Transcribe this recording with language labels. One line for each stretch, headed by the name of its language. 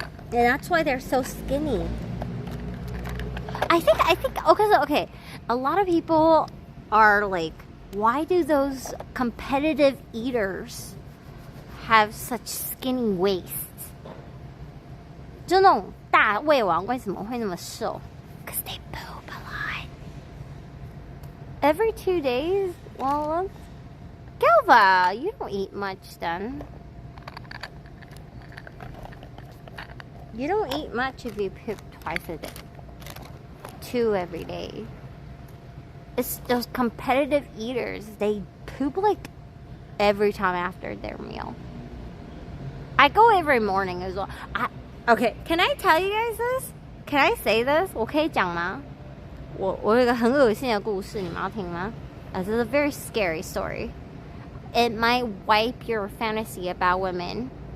English: And that's why they're so skinny. I think, okay. A lot of people are like, why do those competitive eaters have such skinny waists?
Chinese: 就那种大胃王为什么会那么瘦？
English: Because they poop a lot. Every 2 days? Well, Galva, you don't eat much then. You don't eat much if you poop twice a day. 2 every day. It's those competitive eaters. They poop like every time after their meal. I go every morning as well. Okay, can I tell you guys this? Can I say this?
Chinese: 我可以讲吗？我有一个很恶心的故事，你们要听吗？
English: This is a very scary story. It might wipe your fantasy about women.